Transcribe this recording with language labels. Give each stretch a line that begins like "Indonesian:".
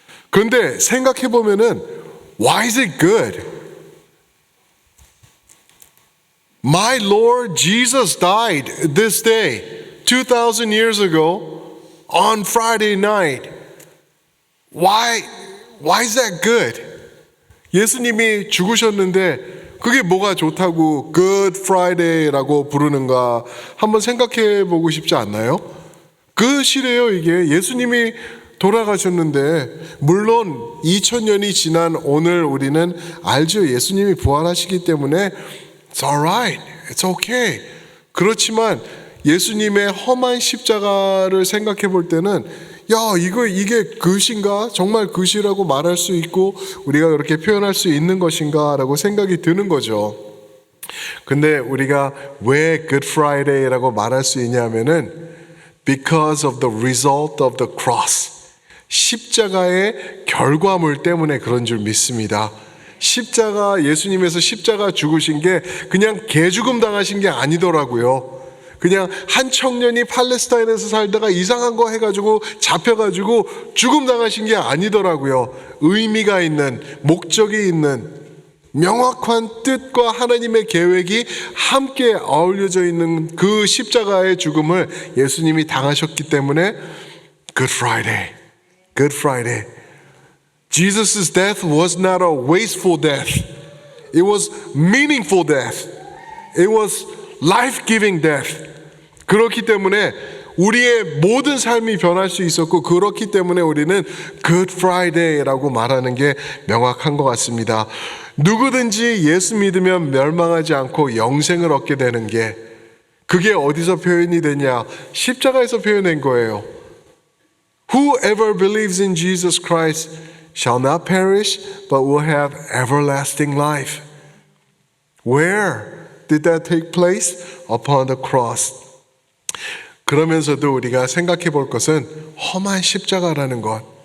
Korean: 그런데 생각해 보면은
English: why is it good? My Lord Jesus died this day 2,000 years ago on Friday night. Why is that good?
Korean: 예수님이 죽으셨는데 그게 뭐가 좋다고 Good Friday라고 부르는가 한번 생각해 보고 싶지 않나요? 그 시래요. 이게 예수님이 돌아가셨는데 물론 2000년이 지난 오늘 우리는 알죠. 예수님이 부활하시기 때문에
English: It's alright, it's okay.
Korean: 그렇지만 예수님의 험한 십자가를 생각해 볼 때는 이게 그것인가? 정말 그것이라고 말할 수 있고 우리가 그렇게 표현할 수 있는 것인가? 라고 생각이 드는 거죠. 근데 우리가 왜 Good Friday라고 말할 수 있냐면은
English: because of the result of the cross.
Korean: 십자가의 결과물 때문에 그런 줄 믿습니다. 예수님께서 십자가 죽으신 게 그냥 개죽음 당하신 게 아니더라고요. 그냥 한 청년이 팔레스타인에서 살다가 이상한 거 해가지고 잡혀가지고 죽음 당하신 게 아니더라고요. 의미가 있는, 목적이 있는 명확한 뜻과 하나님의 계획이 함께 어울려져 있는 그 십자가의 죽음을 예수님이 당하셨기 때문에 Good Friday, Good Friday.
English: Jesus' death was not a wasteful death. It was meaningful death. It was life-giving death.
Korean: 그렇기 때문에 우리의 모든 삶이 변할 수 있었고 그렇기 때문에 우리는 Good Friday라고 말하는 게 명확한 것 같습니다. 누구든지 예수 믿으면 멸망하지 않고 영생을 얻게 되는 게 그게 어디서 표현이 되냐? 십자가에서 표현된 거예요.
English: Whoever believes in Jesus Christ shall not perish but will have everlasting life. Where did that take place? Upon the cross.
Korean: 그러면서도 우리가 생각해 볼 것은 험한 십자가라는 것.